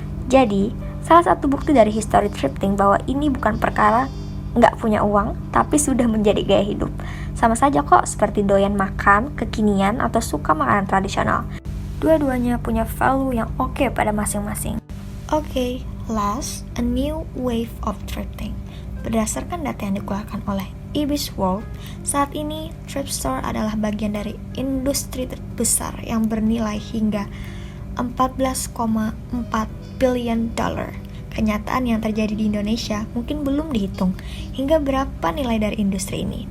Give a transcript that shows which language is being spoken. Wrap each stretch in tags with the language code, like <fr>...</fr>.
<id>Jadi, salah satu bukti dari histori thrifting bahwa ini bukan perkara nggak punya uang, tapi sudah menjadi gaya hidup. Sama saja kok seperti doyan makan, kekinian, atau suka makanan tradisional. Dua-duanya punya value yang oke pada masing-masing.</id> <en>Oke, last, a new wave of thrifting.</en> <id>Berdasarkan data yang dikeluarkan oleh Ibis World, saat ini thrift store adalah bagian dari industri terbesar yang bernilai hingga 14,4 billion dollar. Kenyataan yang terjadi di Indonesia mungkin belum dihitung hingga berapa nilai dari industri ini.</id>